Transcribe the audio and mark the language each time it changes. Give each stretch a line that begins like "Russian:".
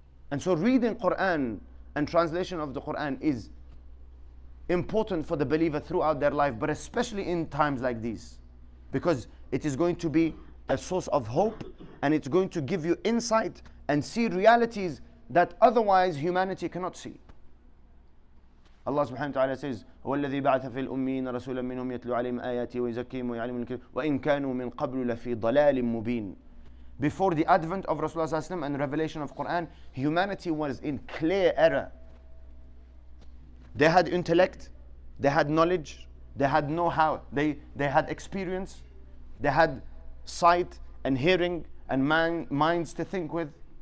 English: And so reading Quran and translation of the Quran is important for the believer throughout their life, but especially in times like these, because it is going to be a source of hope, and it's going to give you insight and see realities that otherwise humanity cannot see.
Arabic: Allah subhanahu wa ta'ala says, هو الذي بعث في الأمين رسولا منهم يتلو عليهم آياته ويزكيهم ويعلمهم الكتاب وإن كانوا من قبل لفي ضلال مبين.
English: Before the advent of Rasulullah sallallahu alaihi wasallam and revelation of Quran, humanity was in clear error. They had intellect, they had knowledge, they had know-how, they had experience, they had sight and hearing and minds to think with.